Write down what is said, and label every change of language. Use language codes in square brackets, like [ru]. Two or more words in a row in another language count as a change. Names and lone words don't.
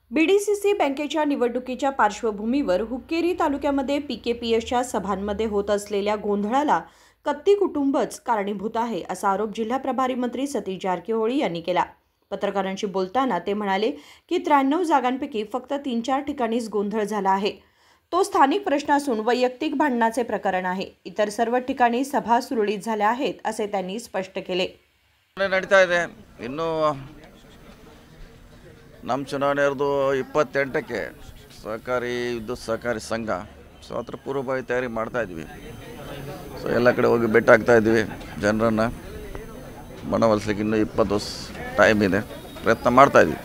[mr] बीडीसीसी बँकेच्या निवडणुकीच्या पार्श्वभूमीवर हुक्केरी तालुक्यामध्ये पीकेपीएसच्या सभांमध्ये होत असलेल्या गोंधळाला कत्ती कुटुंबच कारणीभूत आहे असा आरोप जिल्हा प्रभारी मंत्री सतीश जारकिहोळी यांनी केला। पत्रकारांशी बोलताना ते म्हणाले की 93 जागांपैकी फक्त 3-4 ठिकाणीच गोंधळ झाला आहे। तो स्थानिक प्रश्न असून वैयक्तिक भांडणाचे प्रकरण आहे। इतर सर्व ठिकाणी सभा सुरळीत झाल्या आहेत असे त्यांनी स्पष्ट केले। [kn] ನಡೀತಾ ಇದೆ ಇನ್ನು ನಮ್ಮ ಚುನಾವಣೆ ಇರೋದು 28ಕ್ಕೆ ಸಹಕಾರಿ ವಿದ್ಯುತ್ ಸಹಕಾರಿ ಸಂಘ ಸೊ ಅದರ ಪೂರ್ವಭಾವಿ ತಯಾರಿ ಮಾಡ್ತಾ ಇದ್ವಿ। ಸೊ ಎಲ್ಲ ಕಡೆ ಹೋಗಿ ಭೇಟಿ ಆಗ್ತಾ ಇದ್ವಿ, ಜನರನ್ನು ಮನವೊಲಿಸಲಿಕ್ಕೆ ಇನ್ನೂ 20 ದಿವಸ ಟೈಮ್ ಇದೆ, ಪ್ರಯತ್ನ ಮಾಡ್ತಾ ಇದ್ವಿ।